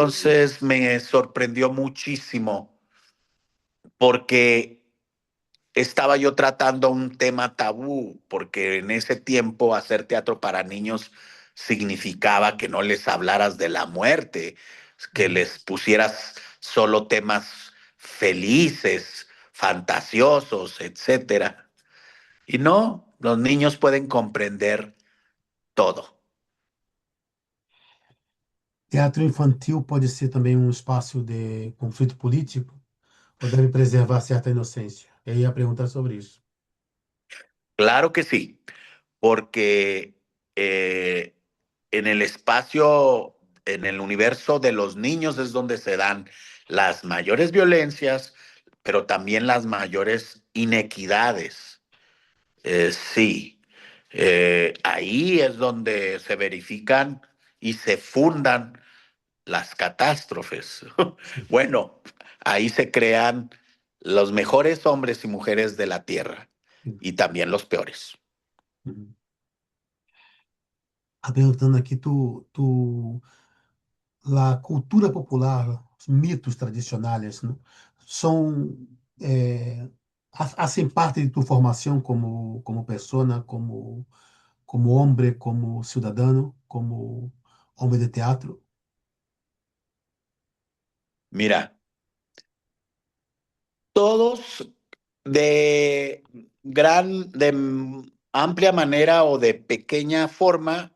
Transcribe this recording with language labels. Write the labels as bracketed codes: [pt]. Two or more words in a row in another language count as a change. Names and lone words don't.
[es] entonces me sorprendió muchísimo porque estaba yo tratando un tema tabú, porque en ese tiempo hacer teatro para niños significaba que no les hablaras de la muerte, que Mhm. les pusieras solo temas felices, fantasiosos, etcétera. Y no, los niños pueden comprender todo. [pt] Teatro infantil pode ser também um espaço de conflito político ou deve preservar certa inocência? Eu ia perguntar sobre isso. [es] Claro que sí, porque eh, en el espacio, en el universo de los niños es donde se dan las mayores violencias, pero también las mayores inequidades. Sí, ahí es donde se verifican y se fundan las catástrofes. [pt] Sim. [es] Bueno, ahí se crean los mejores hombres y mujeres de la Tierra [pt] Sim. [es] y también los peores. Uhum. [pt] Perguntando aqui, a cultura popular, os mitos tradicionais, não? [es] São hacen parte de tu formación como persona, como hombre, como ciudadano, como hombre de teatro. Mira, todos de amplia manera o de pequeña forma,